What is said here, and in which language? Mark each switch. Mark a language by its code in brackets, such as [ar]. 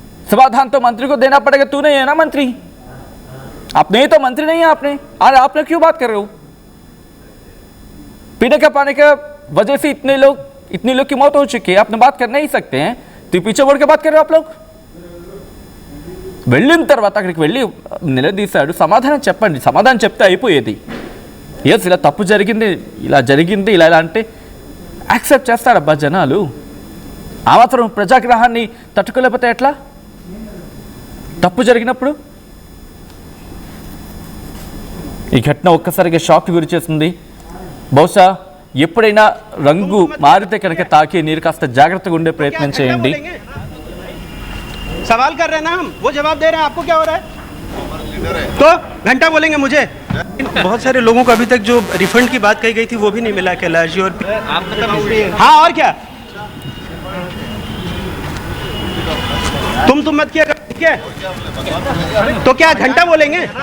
[hi] समाधान तो मंत्री को देना पड़ेगा. तू नहीं है ना मंत्री, आपने तो मंत्री नहीं है. आपने क्यों बात कर रहे हो? पीने का पानी का वजह से इतने लोग की मौत हो चुकी है. आपने बात कर नहीं सकते हैं, तो पीछे बढ़ के बात कर रहे हो आप लोग. [te] వెళ్ళిన తర్వాత అక్కడికి వెళ్ళి నిలదీశాడు. సమాధానం చెప్పండి. సమాధానం చెప్తే అయిపోయేది. ఎస్ ఇలా తప్పు జరిగింది, ఇలా అంటే యాక్సెప్ట్ చేస్తారబ్బా జనాలు. ఆ మాత్రం ప్రజాగ్రహాన్ని తట్టుకోలేకపోతే ఎట్లా? తప్పు జరిగినప్పుడు ఈ ఘటన ఒక్కసారిగా షాక్ గురి చేస్తుంది. బహుశా ఎప్పుడైనా రంగు మారితే కనుక తాకే నీరు కాస్త జాగ్రత్తగా ఉండే ప్రయత్నం చేయండి. [hi] सवाल कर रहे हैं ना हम, वो जवाब दे रहे हैं. आपको क्या हो रहा है? तो घंटा बोलेंगे मुझे. बहुत सारे लोगों को अभी तक जो रिफंड की बात कही गई थी वो भी नहीं मिला कैलाश जी. और हाँ, और क्या तुम मत किया कर, ठीक है? तो क्या घंटा बोलेंगे?